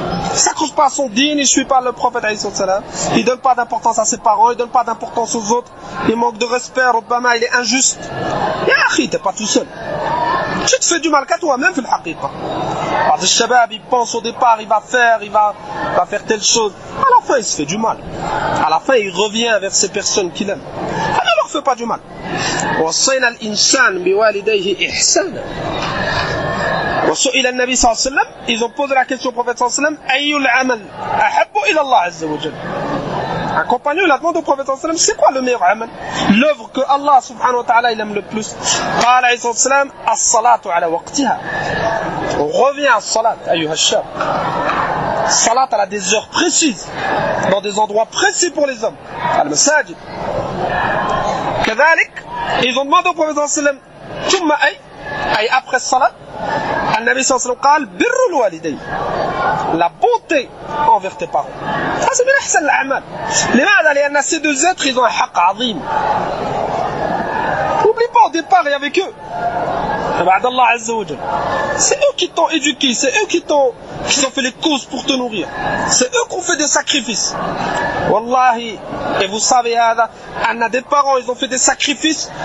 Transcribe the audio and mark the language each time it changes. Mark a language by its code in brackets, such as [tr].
[fr] Il ne s'accroche pas à son dîn, il ne suit pas le prophète, il ne donne pas d'importance à ses parents, il ne donne pas d'importance aux autres, il manque de respect, Obama, il est injuste. Ya akhi, tu n'es pas tout seul. Tu te fais du mal qu'à toi-même, [ar] fil haqiqa. [fr] Le shabab, il pense au départ, il va faire telle chose. À la fin, il se fait du mal. À la fin, il revient vers ces personnes qu'il aime. Ah, ne leur fais pas du mal. [ar] وصينا الإنسان بوالديه إحسانا. وسئل النبي صلى الله عليه وسلم, [fr] ils ont posé la question au prophète [ar] صلى الله عليه وسلم, أي العمل أحب إلى الله عز وجل. [fr] Un compagnon, il a demandé au prophète صلى الله عليه وسلم, c'est quoi le meilleur amal? L'œuvre que Allah subhanahu wa ta'ala il aime le plus. [ar] قال عليه الصلاة والسلام, الصلاة على وقتها. [fr] On revient à salat, [ar] ayyuha shab. [fr] Salat, elle a des heures précises, dans des endroits précis pour les hommes. [ar] Al-masajid. كذلك, [fr] ils ont demandé au prophète [ar] صلى الله عليه وسلم, ثم أي après salat, النبي صلى الله عليه وسلم قال بر الوالدين. [fr] La bonté envers tes parents. Ça c'est [ar] من أحسن الأعمال. لماذا؟ لأن [fr] ces deux êtres, ils ont un [ar] حق عظيم. [fr] N'oublie pas, au départ, il y avait eux. C'est eux qui t'ont éduqué, c'est eux qui ont fait les causes pour te nourrir. C'est eux qui ont fait des sacrifices. Wallahi, et vous savez, on a des parents, ils ont fait des sacrifices.